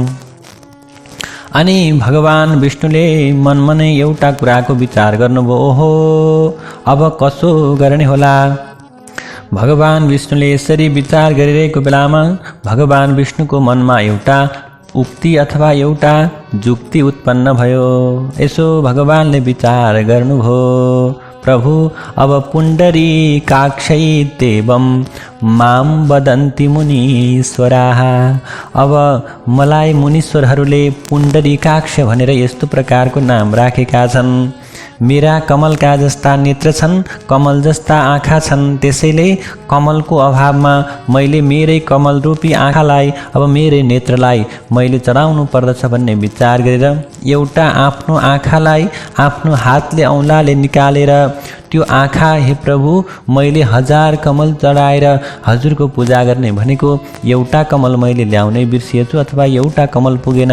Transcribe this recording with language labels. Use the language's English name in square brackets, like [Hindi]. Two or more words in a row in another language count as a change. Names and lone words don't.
[Nepali] अनि भगवान विष्णुले मनमनै एउटा कुराको विचार गर्नुभयो, ओहो अब कसो गर्ने होला? भगवान विष्णुले यसरी विचार गरिरहेको बेलामा भगवान विष्णुको मनमा एउटा उक्ति अथवा एउटा जुक्ति उत्पन्न भयो। यसो भगवानले विचार गर्नुभयो, प्रभु अब [Sanskrit] पुण्डरीकाक्षैत्येवं मां वदन्ति मुनीश्वराः। [Nepali] अब मलाई मुनीश्वरहरूले पुण्डरीकाक्ष भनेर यस्तो प्रकारको नाम राखेका छन्। मेरा कमलका जस्ता नेत्र छन्, कमल जस्ता आँखा छन्। त्यसैले कमलको अभावमा मैले मेरै कमल रूपी आँखालाई, अब मेरै नेत्रलाई मैले चढाउनु पर्दछ भन्ने विचार गरेर एउटा आफ्नो आँखालाई आफ्नो हातले औँलाले निकालेर त्यो आँखा, हे प्रभु मैले 1000 कमल चढाएर हजुरको पूजा गर्ने भनेको एउटा कमल मैले ल्याउनै बिर्सिएछु अथवा एउटा कमल पुगेन।